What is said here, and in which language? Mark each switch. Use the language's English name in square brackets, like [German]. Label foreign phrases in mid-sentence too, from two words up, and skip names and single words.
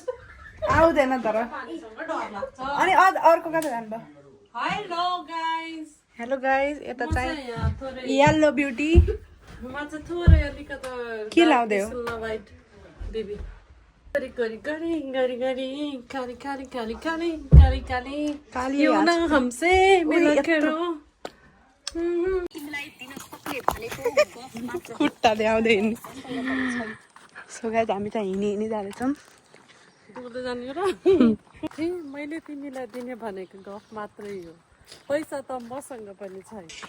[Nepali] आउँदैन तर अनि अर्को कता जानुभयो [English] hello guys hello guys [Nepali] यता चाहिँ [English] yellow beauty [Nepali] म चाहिँ थोरै अलिकति के लाउँदै हो बेबी गरी गरी गरी गरी गरी काली काली काली काली काली काली काली [Hindi] यो न हमसे मिला करो [Nepali] खुट्टा ल्याउँदै हिँड्ने [English] so guys [Nepali] हामी चाहिँ हिँडी जाँदैछौँ डुल्दै जाने र मैले तिमीलाई दिने भनेको गफ मात्रै हो पैसा त मसँग पनि छैन